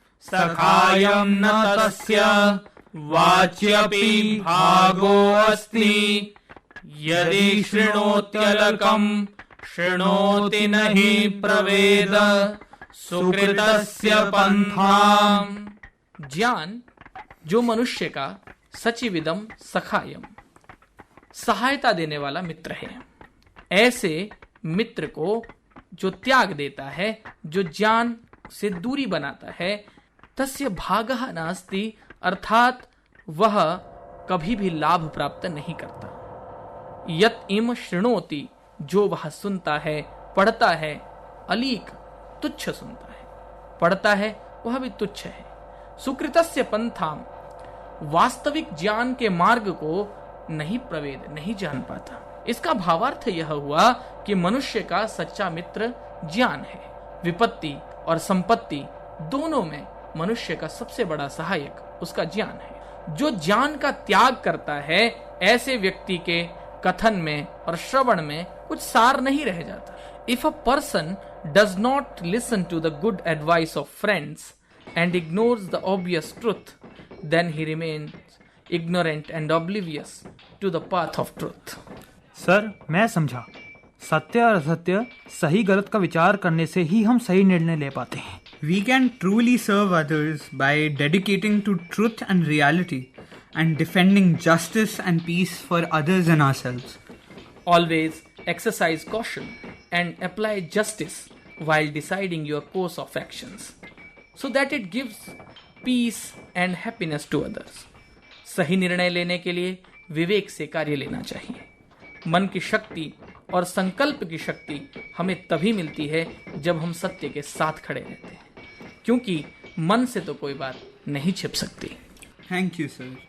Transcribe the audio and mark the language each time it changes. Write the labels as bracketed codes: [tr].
[sa] सखायं न तस्य वाच्यपि भागो अस्ति यदि शृणोत्यलकं शृणोति नहि प्रवेद सुकृतस्य पंथाम। [hi] ज्ञान जो मनुष्य का सचिविदम सखायम सहायता देने वाला मित्र है, ऐसे मित्र को जो त्याग देता है, जो ज्ञान से दूरी बनाता है, तस्य भागः नास्ति, अर्थात वह कभी भी लाभ प्राप्त नहीं करता। [sa] यत इम शृणोति [hi] जो वह सुनता है, पढ़ता है, अलीक तुच्छ सुनता है, पढ़ता है वह भी तुच्छ है। सुकृतस्य पंथाम वास्तविक ज्ञान के मार्ग को नहीं प्रवेद, नहीं जान पाता। इसका भावार्थ यह हुआ कि मनुष्य का सच्चा मित्र ज्ञान है। विपत्ति और संपत्ति दोनों में मनुष्य का सबसे बड़ा सहायक उसका ज्ञान है। जो ज्ञान का त्याग करता है, ऐसे व्यक्ति के कथन में और श्रवण में कुछ सार नहीं रह जाता। [en] If a person does not listen to the good advice of friends and ignores the obvious truth, then he remains ignorant and oblivious to the path of truth. [hi] Sir, मैं समझा, सत्य और असत्य, सही गलत का विचार करने से ही हम सही निर्णय ले पाते हैं। [en] We can truly serve others by dedicating to truth and reality and defending justice and peace for others and ourselves. Always exercise caution and apply justice while deciding your course of actions, so that it gives peace and happiness to others. [hi] सही निर्णय लेने के लिए विवेक से कार्य लेना चाहिए। मन की शक्ति और संकल्प की शक्ति हमें तभी मिलती है जब हम सत्य के साथ खड़े रहते हैं, क्योंकि मन से तो कोई बात नहीं छिप सकती। [en] Thank you sir.